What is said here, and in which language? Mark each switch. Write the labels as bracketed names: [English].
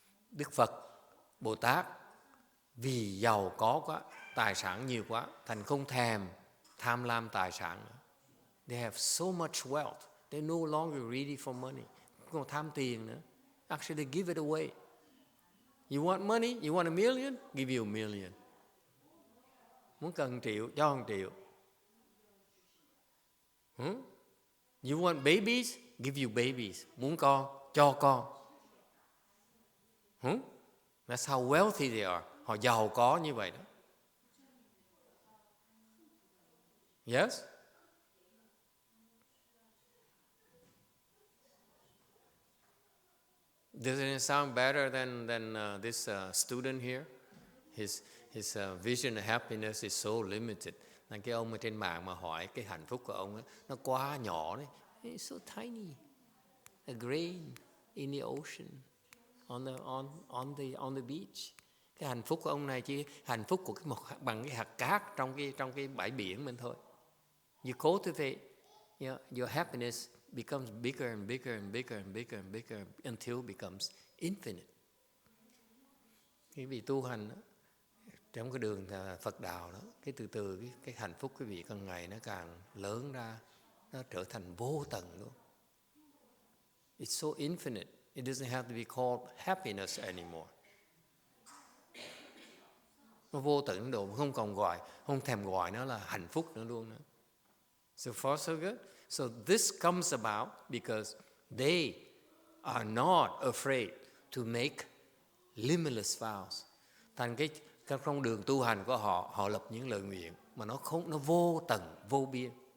[Vietnamese] Đức Phật, Bồ Tát vì giàu có quá, tài sản nhiều quá, thành không tham lam tài sản nữa. [English] They have so much wealth, they're no longer greedy for money. [Vietnamese] Không còn tham tiền nữa. [English] Actually give it away. You want money? You want $1 million? Give you $1 million. [Vietnamese] Muốn cần 1 triệu, cho 1 triệu. [English] You want babies? Give you babies. [Vietnamese] Muốn con, cho con. [English] That's how wealthy they are. [Vietnamese] Họ giàu có như vậy đó. [English] Yes? Doesn't it sound better than this student here? His vision of happiness is so limited. [Vietnamese] Nên cái ông ở trên mạng mà hỏi cái hạnh phúc của ông ấy, nó quá nhỏ đấy. [English] It's so tiny, a grain in the ocean, on the beach. [Vietnamese] Cái hạnh phúc của ông này chỉ hạnh phúc của bằng cái hạt cát trong cái bãi biển mình thôi. [English] You cultivate, your happiness becomes bigger and bigger and bigger and bigger and bigger until it becomes infinite. [Vietnamese] Quý vị tu hành đó, trong cái đường Phật đạo đó, cái từ từ cái hạnh phúc quý vị càng ngày nó càng lớn ra, nó trở thành vô tận luôn. [English] It's so infinite. It doesn't have to be called happiness anymore. [Vietnamese] Nó vô tận độ, không còn gọi, không thèm gọi nó là hạnh phúc nữa luôn nữa. [English] So far so good. So this comes about because they are not afraid to make limitless vows. [Vietnamese] Thành cái trong đường tu hành của họ, họ lập những lời nguyện mà nó vô tận, vô biên.